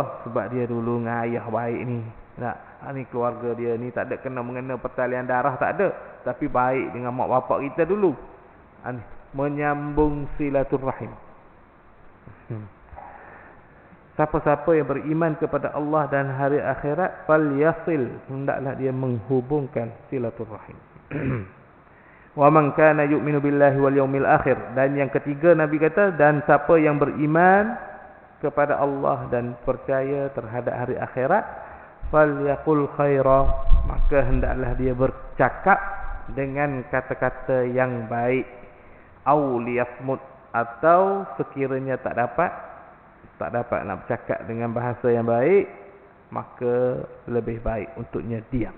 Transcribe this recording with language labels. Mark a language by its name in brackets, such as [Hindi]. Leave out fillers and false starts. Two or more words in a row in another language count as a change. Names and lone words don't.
[Malay] Sebab dia dulu dengan ayah baik ni. Ni keluarga dia ni tak ada kena mengena pertalian darah, tak ada. Tapi baik dengan mak bapak kita dulu. Menyambung silaturrahim. Siapa-siapa yang beriman kepada Allah dan hari akhirat, falyasil, hendaklah dia menghubungkan silaturrahim. [Arabic] ومن كان يؤمن بالله واليوم الآخر. [Malay] Dan yang ketiga Nabi kata, dan siapa yang beriman kepada Allah dan percaya terhadap hari akhirat, [Arabic] فليقل خيرا, [Malay] maka hendaklah dia bercakap dengan kata-kata yang baik. [Arabic] أو ليصمت, [Malay] atau sekiranya tak dapat nak bercakap dengan bahasa yang baik, maka lebih baik untuknya diam.